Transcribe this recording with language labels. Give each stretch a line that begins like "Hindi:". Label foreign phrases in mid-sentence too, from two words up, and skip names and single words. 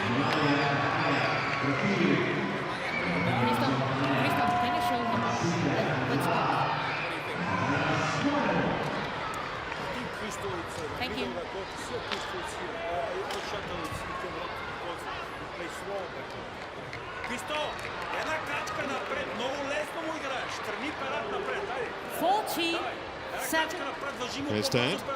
English: Christo, can you show him what's up? Thank you. Christo,
Bulgarian: една крачка напред, много лесно му играеш, тръгни перат напред, айде. 47.
English: There's Dad.